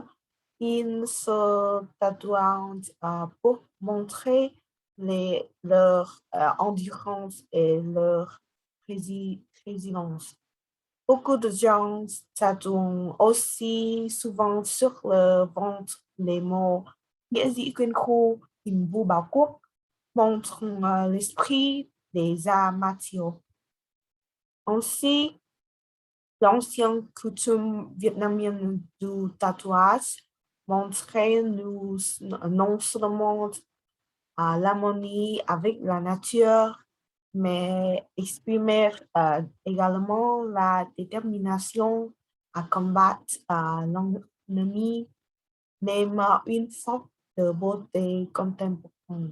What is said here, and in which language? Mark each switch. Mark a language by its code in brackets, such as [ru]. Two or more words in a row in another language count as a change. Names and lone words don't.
[fr] Ils se tatouent pour montrer leur endurance et leur résilience. Beaucoup de gens tatouent aussi souvent sur le ventre les mots [vi] Nghĩa dĩ quyên khu, hình vu bảo quốc, [fr] montrant l'esprit des arts martiaux. Ainsi, l'ancienne coutume vietnamienne du tatouage montrait non seulement l'harmonie avec la nature, mais exprimait également la détermination à combattre l'ennemi, même une forme de beauté contemporaine.